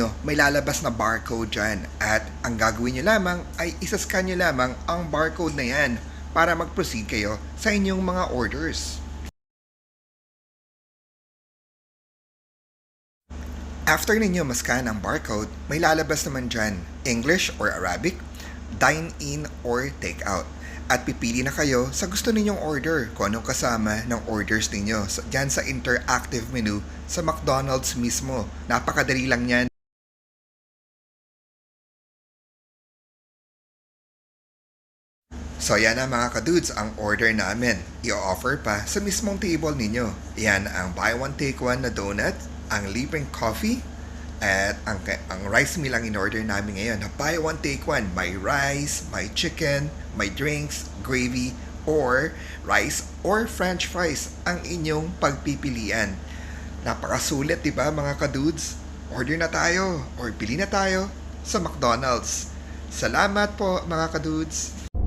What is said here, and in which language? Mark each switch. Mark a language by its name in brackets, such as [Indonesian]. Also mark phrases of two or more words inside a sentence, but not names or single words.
[Filipino] May lalabas na barcode dyan. At ang gagawin nyo lamang ay isascan nyo lamang ang barcode na yan para mag-proceed kayo sa inyong mga orders. After ninyo mascan ang barcode, may lalabas naman dyan, [English] English or Arabic, dine-in or take-out. [Filipino] At pipili na kayo sa gusto ninyong order kung anong kasama ng orders ninyo dyan sa [English] interactive menu [Filipino] sa McDonald's mismo. Napakadali lang yan. So yan na mga kadudes ang order namin. I-offer pa sa mismong table ninyo. Yan ang [English] buy one take one [Filipino] na donut, ang libreng coffee, at ang [English] rice meal [Filipino] ang in-order namin ngayon. [English] Buy one take one. [Filipino] May rice, may chicken, may drinks, gravy, or rice or [English] french fries [Filipino] ang inyong pagpipilian. Napakasulit, diba mga kadudes? Order na tayo or pili na tayo sa McDonald's. Salamat po mga kadudes!